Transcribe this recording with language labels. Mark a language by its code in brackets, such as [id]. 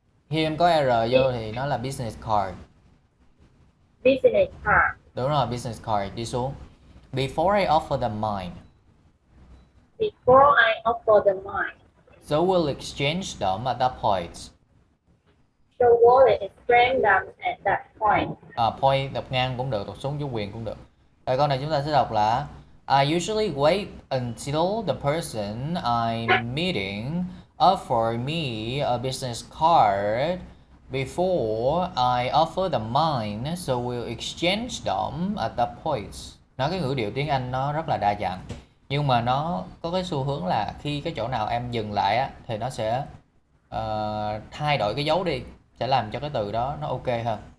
[vi] Khi em có R vô thì nó là business card. [en] business card. Đúng rồi, business card. Đi xuống. Before I offer them mine. Before I offer the mine. So we'll exchange them at that point. So will explain them at that point. [vi] Point đọc ngang cũng được, đọc xuống dấu quyền cũng được. Rồi câu này chúng ta sẽ đọc là [en] I usually wait until the person I'm meeting offer me a business card before I offer them mine, so we'll exchange them at that point. [vi] Nói cái ngữ điệu tiếng Anh nó rất là đa dạng, nhưng mà nó có cái xu hướng là khi cái chỗ nào em dừng lại á thì nó sẽ thay đổi cái dấu đi, sẽ làm cho cái từ đó nó ok hơn.